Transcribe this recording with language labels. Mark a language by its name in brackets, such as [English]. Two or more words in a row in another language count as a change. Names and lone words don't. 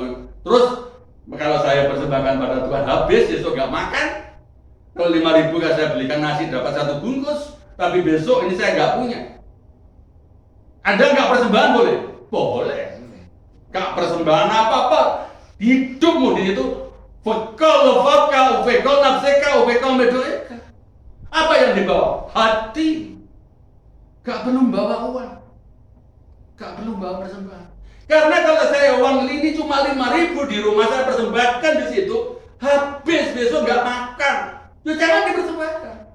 [Indonesian] Terus kalau saya persembahkan pada Tuhan habis, besok gak makan. Kalau 5.000 kan saya belikan nasi dapat 1 bungkus, tapi besok ini saya gak punya. Anda nggak persembahan boleh? Boleh. Nggak persembahan apa-apa. Hidupmu di situ. [Hebrew] בכל לבבך, ובכל נפשך, ובכל מאדך. [Indonesian] Apa yang dibawa? Hati. Nggak perlu bawa uang. Nggak perlu bawa persembahan. Karena kalau saya uang ini cuma 5.000 di rumah saya persembahkan di situ, habis besok nggak makan. Ya jangan dipersembahkan.